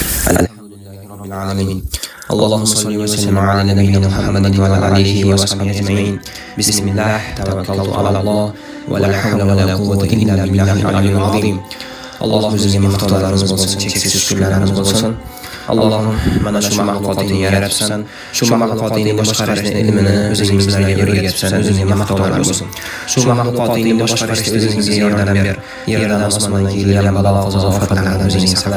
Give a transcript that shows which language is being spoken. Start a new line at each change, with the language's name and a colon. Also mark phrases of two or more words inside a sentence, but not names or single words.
Arabic: الحمد لله رب العالمين. اللهم صل وسلم على نبينا محمد وعلى آله وصحبه أجمعين. بسم الله توكلت على الله ولا حول ولا قوة إلا بالله العلي العظيم.
Uzbek: Alloh bizga maqtovlarimiz bo'lsin, cheksiz shukrlarimiz bo'lsin. Allohim, mana shu maxluqotni yaratibsan, shu maxluqotning boshqarishni ilmini o'zing bizlarga o'rgatibsan, o'zingga maqtovlar bo'lsin. Shu maxluqotni boshqarishda o'zingizga yordam ber. Yerdan osmondan kelgan balo qazo ofatlardan o'zing saqla.